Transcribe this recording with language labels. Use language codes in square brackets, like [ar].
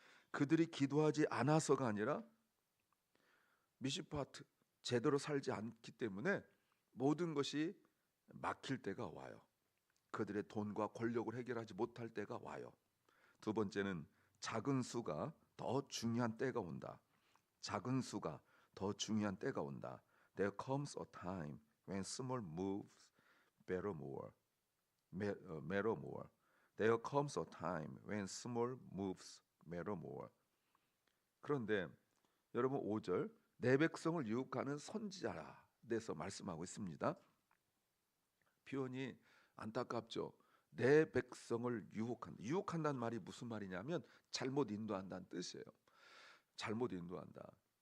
[ko] 그들이 기도하지 않아서가 아니라 미시파트 제대로 살지 않기 때문에 모든 것이 막힐 때가 와요. 그들의 돈과 권력을 해결하지 못할 때가 와요. 2번째는 작은 수가 더 중요한 때가 온다. 작은 수가 더 중요한 때가 온다. [en] There comes a time when small moves matter more. Matter more. There comes a time when small moves matter more. [ko] 그런데 여러분 5절, 내 백성을 유혹하는 선지자라 돼서 말씀하고 있습니다. 표현이 안타깝죠. 내 백성을 유혹한다는 말이 무슨 말이냐면 잘못 인도한다는 뜻이에요. 잘못 인도한다.